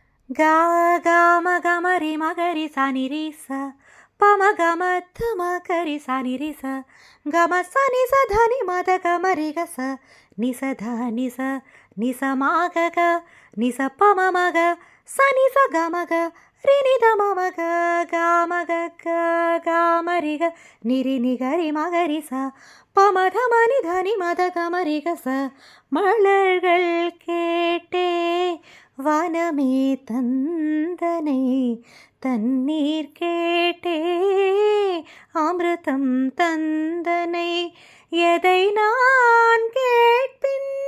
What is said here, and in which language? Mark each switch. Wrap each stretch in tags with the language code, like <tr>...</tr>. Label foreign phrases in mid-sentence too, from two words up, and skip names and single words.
<ta>गा गा मगमरि मगरि सनि रि स पम गम धम करि सनि रि स गम स नि स ध नि म द ग म रि ग स नि स ध नि स म ग ग नि स प म म ग स नि स ग म ग रि नि द म म ग ग म ग ग ग म रि ग नि रि नि ग रि म ग रि स प म ध म नि ध नि म द ग म रि ग स மலர்கள் கேட்டே வனமே தந்தனை தண்ணீர் கேட்டே அமிர்தம் தந்தனை எதை நான் கேட்பின்</ta>